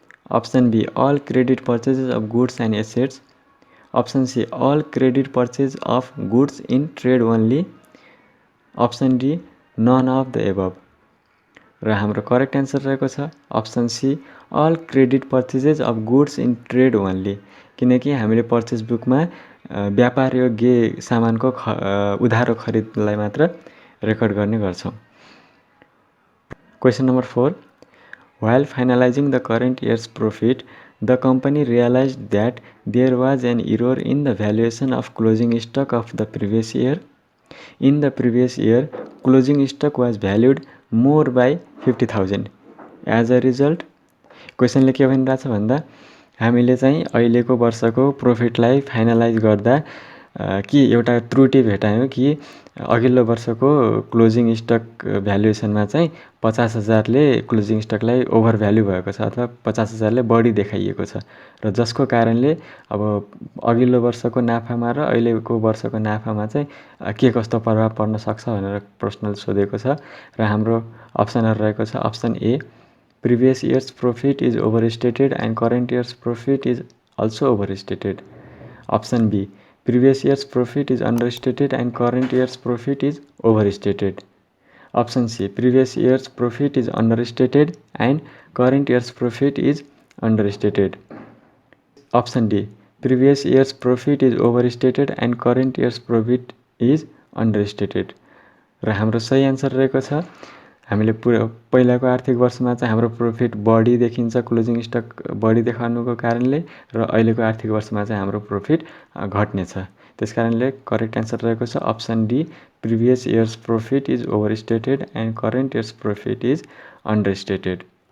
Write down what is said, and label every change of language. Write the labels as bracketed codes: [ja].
[en] Option B, all credit purchases of goods and assets. Option C, all credit purchase of goods in trade only. Option D, none of the above. [ne] र हाम्रो correct answer रहेको छ option C, [en] All credit purchases of goods in trade only. [ne] किनकि हामीले purchase बुकमा व्यापार योग्य सामानको उधारो खरिदलाई मात्र रेकर्ड गर्ने गर्छौं। Question number 4, [en] while finalizing the current year's profit, the company realized that there was an error in the valuation of closing stock of the previous year. In the previous year, closing stock was valued more by 50,000. As a result, [ne] क्वेसनले के भनिरहेको छ भन्दा हामीले चाहिँ अहिलेको वर्षको प्रोफिटलाई finalise गर्दा कि एउटा त्रुटि भेटायौं कि अघिल्लो वर्षको क्लोजिङ स्टक भ्यालुएसनमा चाहिँ 50,000 ले क्लोजिङ स्टकलाई ओभर भ्यालु भएको छ अथवा 50,000 ले बढी देखाइएको छ र जसको कारणले अब अघिल्लो वर्षको नाफामा र अहिलेको वर्षको नाफामा चाहिँ के कस्तो प्रभाव पर्न सक्छ भनेर प्रश्नले सोधेको छ र हाम्रो अप्सनहरु रहेको छ option A, [en] previous year's profit is overstated and current year's profit is also overstated. Option B, previous year's profit is understated and current year's profit is overstated. Option C, previous year's profit is understated and current year's profit is understated. Option D, previous year's profit is overstated and current year's profit is understated. [ne] र हाम्रो सही answer रहेको छ हामीले पहिलाको आर्थिक वर्षमा चाहिँ हाम्रो प्रोफिट बढी देखिन्छ क्लोजिङ स्टक बढी देखाउनुको कारणले र अहिलेको आर्थिक वर्षमा चाहिँ हाम्रो प्रोफिट घट्ने छ। त्यसकारणले करेक्ट आन्सर रहेको छ option D, [en] Previous years profit is overstated and current years profit is understated.